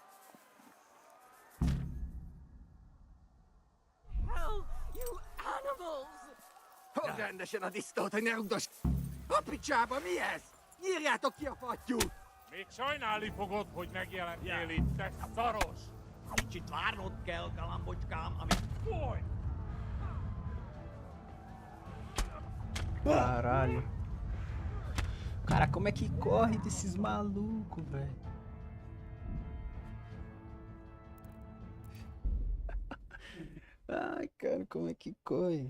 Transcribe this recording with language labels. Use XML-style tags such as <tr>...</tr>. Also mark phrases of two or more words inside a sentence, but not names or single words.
<en>Hell, you animals!</en> <hu>Hol rendesen a disztót, hogy ne rugdoss... A picsába, mi ez? Nyírjátok ki a fattyút! Még sajnálni fogod, hogy megjelentél itt, te szaros! Kicsit várnod kell, galambocskám, amit... Fúj!</hu> <pt>Caralho. Cara, como é que corre desses malucos, velho? Ai, cara, como é que corre?</pt>